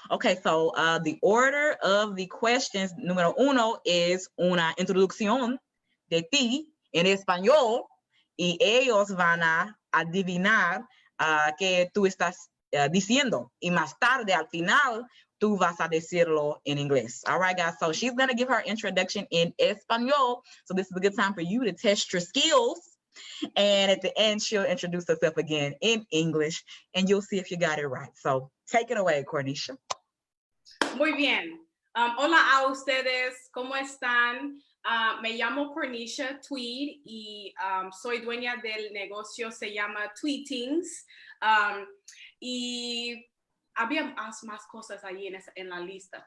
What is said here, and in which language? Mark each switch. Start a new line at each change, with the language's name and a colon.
English: Okay, so the order of the questions,
Spanish: número uno, es una introducción de ti en español y ellos van a adivinar qué tú estás diciendo. Y más tarde, al final, tú vas a decirlo en inglés.
English: All right, guys, so she's going to give her introduction in español. So this is a good time for you to test your skills. And at the end, she'll introduce herself again in English, and you'll see if you got it right. So take it away, Cornesha.
Spanish: Muy bien. Hola a ustedes, ¿cómo están? Me llamo Cornesha Tweede y soy dueña del negocio, se llama Tweede Teens. Y había más cosas ahí en la lista.